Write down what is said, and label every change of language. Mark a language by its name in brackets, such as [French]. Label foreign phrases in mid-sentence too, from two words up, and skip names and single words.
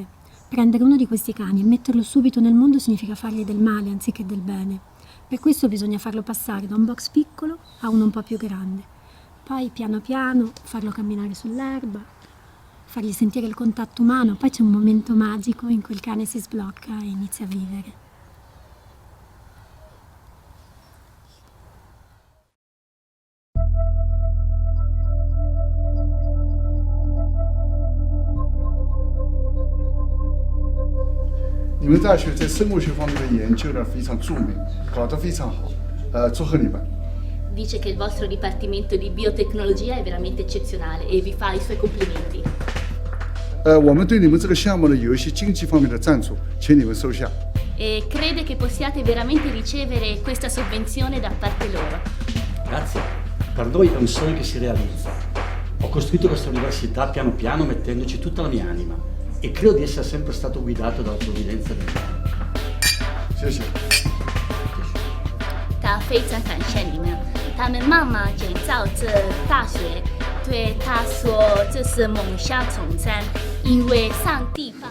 [Italian] Prendere uno di questi cani e metterlo subito nel mondo significa fargli del male anziché del bene. Per questo bisogna farlo passare da un box piccolo a uno un po' più grande. Poi piano piano farlo camminare sull'erba, fargli sentire il contatto umano. Poi c'è un momento magico in cui il cane si sblocca e inizia a vivere. [Chinese] 你们大学在生物学方面的研究呢非常著名，搞得非常好，祝贺你们。 [Italian] Dice che il vostro dipartimento di biotecnologia è veramente eccezionale e vi fa i suoi complimenti. [Chinese] 我们对你们这个项目呢有一些经济方面的赞助，请你们收下。 [Italian] E crede che possiate veramente ricevere questa sovvenzione da parte loro. Grazie. Per noi è un sogno che si realizza. Ho costruito questa università piano piano mettendoci tutta la mia anima e credo di essere sempre stato guidato dalla provvidenza divina. [Chinese] 谢谢。他非常感谢你们，他们慢慢建造这大学，对他说这是梦想成真，因为上帝放。